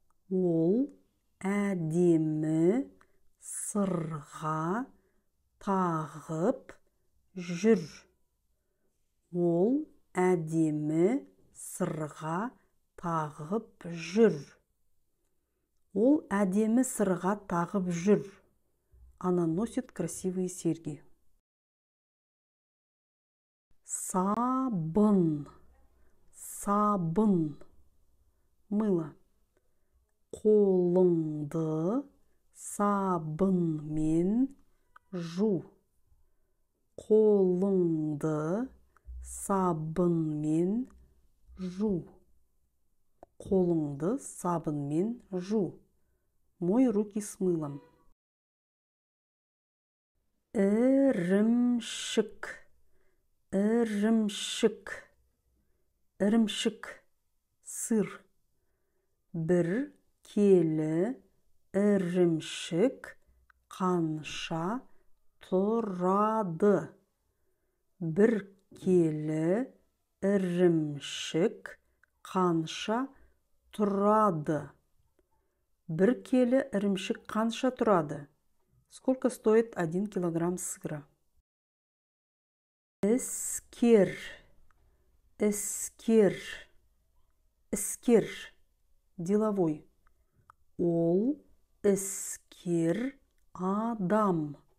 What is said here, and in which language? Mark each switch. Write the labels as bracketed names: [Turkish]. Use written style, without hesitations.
[Kazakh] Ол әдемі сырға тағып жүр. Ол әдемі сырға тағып жүр. Ол әдемі сырға тағып жүр. [Russian] Она носит красивые серьги. [Kazakh] Сабын. Сабын. Мыло. Қолыңды сабынмен жу. Қолыңды сабынмен жу. Қолыңды сабынмен жу. [Russian] Мой руки с мылом. [Kazakh] Ірімшік. Ірімшік. Ірімшік. Сыр. Бір келі ірімшік қанша тұрады? Бір келі ірімшік қанша тұрады? Бір келі ірімшік қанша тұрады? [Russian] Сколько стоит 1 килограмм сыра? [Kazakh] Іскер. Іскер. Іскер. Деловой. Ол іскер адам.